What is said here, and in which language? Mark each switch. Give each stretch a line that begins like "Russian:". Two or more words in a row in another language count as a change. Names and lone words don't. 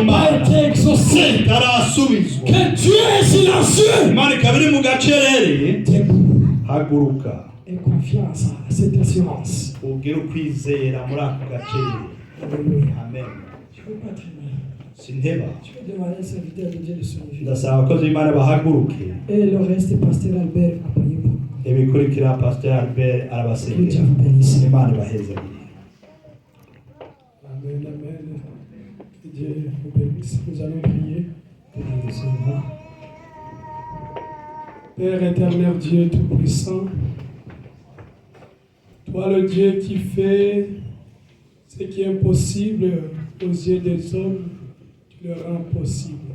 French: n'a pas
Rundi: Imana
French: été exaucée,
Rundi: itarasubizwa,
French: que Dieu est silencieux.
Rundi: Imana ikaba iri mu gacerere,
French: Debout
Rundi: haguruka
French: et confiance à cette assurance.
Rundi: ugire ukwizera muri ako gacerere.
French: Alléluia. Amen. Je ne peux pas traîner.
Rundi: Sinteba,
French: Je vais demander au serviteur de Dieu de se lever.
Rundi: ndasaba abakozi b'Imana bahaguruke,
French: Et le reste, Pasteur Albert va prier pour vous.
Rundi: ibikurikira Pastor Albert
French: Que
Rundi: arabasengera.
French: Dieu vous bénisse.
Rundi: Imana ibahezagire.
French: Amen, amen. Que Dieu vous bénisse. Nous allons prier. Père éternel, Dieu tout-puissant, toi le Dieu qui fait ce qui est impossible aux yeux des hommes, tu le rends possible.